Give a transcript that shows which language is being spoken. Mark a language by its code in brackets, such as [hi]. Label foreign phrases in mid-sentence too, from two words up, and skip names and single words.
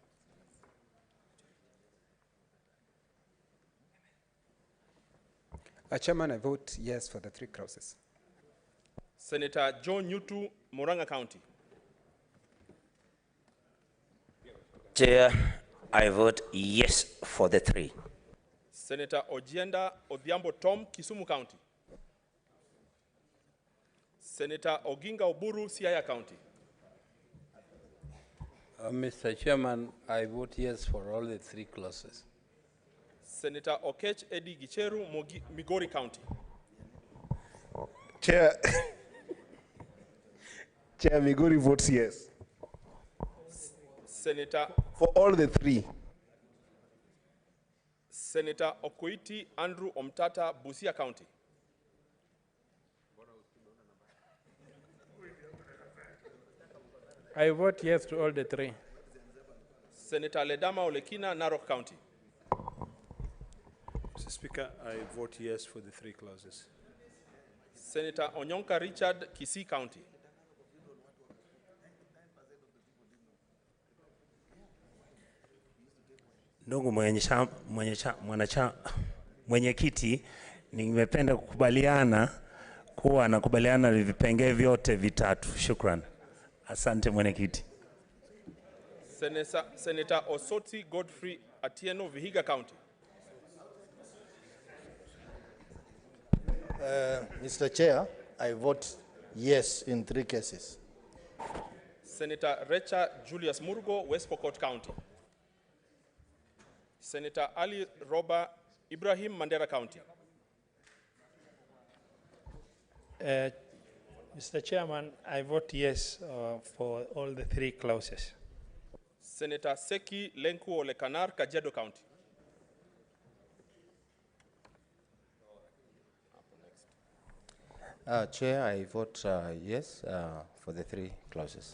[en] Chairman, I vote yes for the 3 clauses. Senator John Nyutu, Murang'a County. Chair, I vote yes for the 3. Senator Ojienda Odhiambo Tom, Kisumu County. Senator Oginga Oburu, Siaya County. Mr. Chairman, I vote yes for all the 3 clauses. Senator Okech Eddie Gicheru, Migori County. Chair, Chair Migori votes yes. Senator for all the 3. Senator Okoiti Andrew Omtata, Busia County. I vote yes to all the 3. Senator Ledama Olekina, Narok County. Mr. Speaker, I vote yes for the 3 clauses. Senator Onyonka Richard, Kisii County. [sw] Ndugu mwenyekiti, nimependa kukubaliana kuwa nakubaliana na vipengee vyote vitatu. Shukran. Asante mwenyekiti. [en] Senator Osoti Godfrey Atieno, Vihiga County. Mr. Chair, I vote yes in 3 cases. Senator Recha Julius Murgo, West Pokot County. Senator Ali Roba Ibrahim, Mandera County. Mr. Chairman, I vote yes for all the three clauses. Senator Seki Lenku Olekanar, Kajiado County. Chair, I vote yes for the three clauses.